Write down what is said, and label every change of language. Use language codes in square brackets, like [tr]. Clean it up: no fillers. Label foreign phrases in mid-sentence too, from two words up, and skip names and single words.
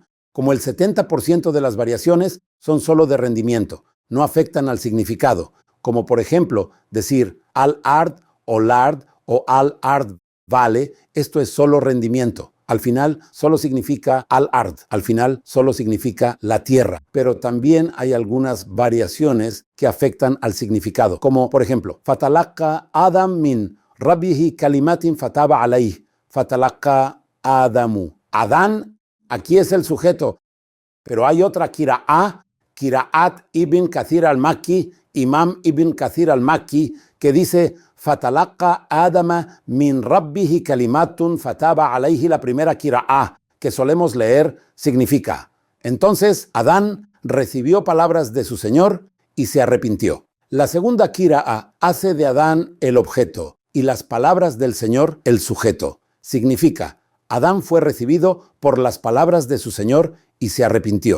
[es] Como el 70% de las variaciones son solo de rendimiento, no afectan al significado, como por ejemplo decir al-ard o lard o al-ard vale, esto es solo rendimiento. Al final solo significa al-ard, al final solo significa la tierra. Pero también hay algunas variaciones que afectan al significado, como por ejemplo, [ar] فتلقى آدم من ربه كلمات فتاب عليه، فتلقى آدم. [es] Adán, aquí es el sujeto, pero hay otra Qira'at ibn Kathir al-Makki, Imam ibn Kathir al-Makki, que dice [ar] فتلقى آدم من ربه كلمات فتاب عليه. [es] La primera Qira'ah que solemos leer significa: entonces Adán recibió palabras de su Señor y se arrepintió. La segunda Qira'ah hace de Adán el objeto y las palabras del Señor el sujeto. Significa: Adán fue recibido por las palabras de su Señor y se arrepintió.